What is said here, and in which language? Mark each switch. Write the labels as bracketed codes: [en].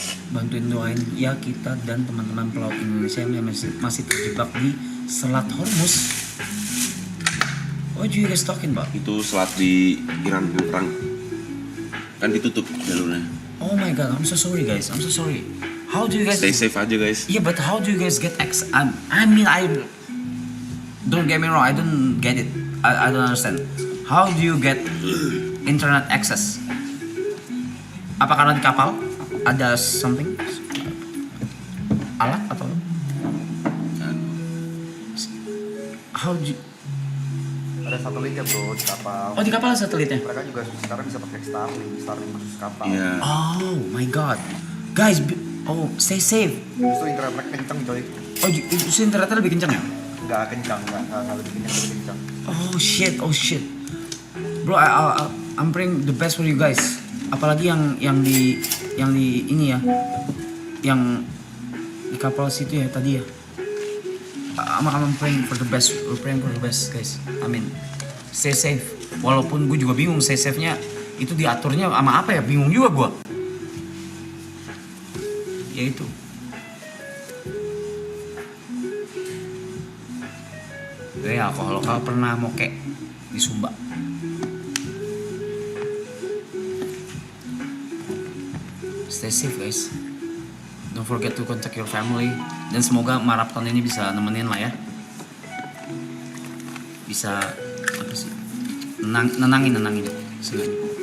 [id] Bantuin doain ya kita dan teman-teman pelaut Indonesia yang masih terjebak di Selat Hormuz. [en] What are you guys talking about? [id] Itu selat di Iran perang. Kan ditutup jalurnya. [en] Oh my god, I'm so sorry guys. I'm so sorry. How do you guys? Stay safe aja guys. Yeah, but how do you guys get access? I mean, I don't get me wrong. I don't get it. I don't understand. How do you get internet access? [id] Apa karena di kapal ada something? Alat atau? Kan. [en] How do you... [id] Ada satelitnya bro di kapal. Oh di kapal ada satelitnya. Mereka juga sekarang bisa pakai Starlink khusus kapal. Iya. Oh my god, guys, stay safe. Justru internet mereka kencang coy. Oh, itu internetnya lebih kencang ya? Nggak kencang, nggak lebih kencang. [en] Oh shit, bro, I'm praying the best for you guys. [id] Apalagi yang di ini ya, yang di kapal situ ya tadi ya. [en] I'm praying for the best. We're praying for the best, guys. I mean, stay safe. [id] Walaupun gue juga bingung stay safe-nya itu diaturnya sama apa ya? Bingung juga gue. Ya itu. Ya kalau pernah moke di Sumba. [en] Stay safe guys. Don't forget to contact your family. [id] Dan semoga maraton ini bisa nemenin lah ya. Bisa apa sih? Nenangin sengaja.